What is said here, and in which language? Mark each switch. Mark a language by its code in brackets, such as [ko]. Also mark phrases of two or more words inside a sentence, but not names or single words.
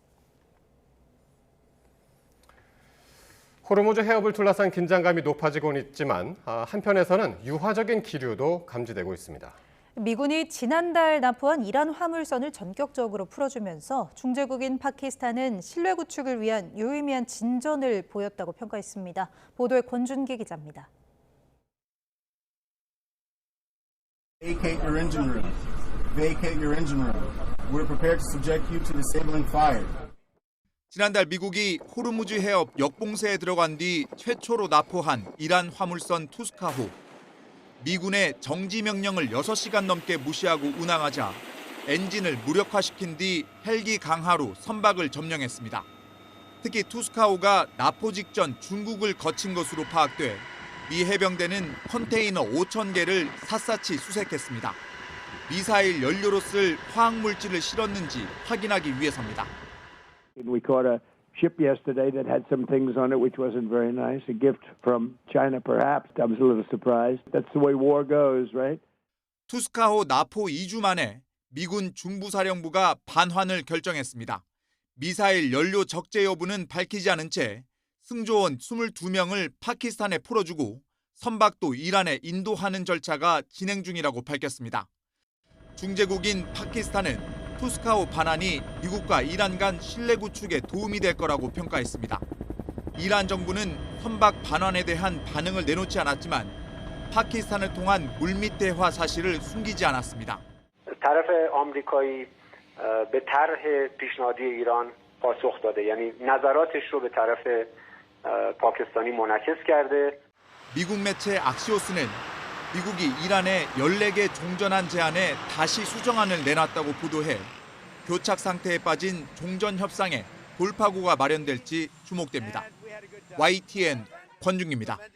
[ko] 호르무즈 해협을 둘러싼 긴장감이 높아지고 있지만 한편에서는 유화적인 기류도 감지되고 있습니다. 미군이 지난달 납포한 이란 화물선을 전격적으로 풀어주면서 중재국인 파키스탄은 신뢰 구축을 위한 유의미한 진전을 보였다고 평가했습니다. 보도에 권준기 기자입니다. [en] Vacate your engine room. Vacate your engine room. We're prepared to subject you to disabling fire. [ko] 지난달 미국이 호르무즈 해협 역봉쇄에 들어간 뒤 최초로 납포한 이란 화물선 투스카호. 미군의 정지 명령을 6시간 넘게 무시하고 운항하자 엔진을 무력화시킨 뒤 헬기 강하로 선박을 점령했습니다. 특히 투스카호가 납포 직전 중국을 거친 것으로 파악돼 미 해병대는 컨테이너 5,000개를 샅샅이 수색했습니다. 미사일 연료로 쓸 화학물질을 실었는지 확인하기 위해서입니다. [en] We caught a ship yesterday that had some things on it which wasn't very nice. A gift from China, perhaps. I was a little surprised. That's the way war goes, right? [ko] 투스카호 납포 2주 만에 미군 중부사령부가 반환을 결정했습니다. 미사일 연료 적재 여부는 밝히지 않은 채 승조원 22명을 파키스탄에 풀어주고 선박도 이란에 인도하는 절차가 진행 중이라고 밝혔습니다. 중재국인 파키스탄은 투스카호 반환이 미국과 이란 간 신뢰 구축에 도움이 될 거라고 평가했습니다. 이란 정부는 선박 반환에 대한 반응을 내놓지 않았지만 파키스탄을 통한 물밑 대화 사실을 숨기지 않았습니다. [fa] طرف آمریکایی به طرح پیشنهادی ایران پاسخ داده یعنی نظراتش رو به طرف پاکستانی منعکس کرده. [ko] 미국 매체 악시오스는 미국이 이란의 14개 종전안 제안에 다시 수정안을 내놨다고 보도해 교착 상태에 빠진 종전 협상에 돌파구가 마련될지 주목됩니다. YTN 권중기입니다.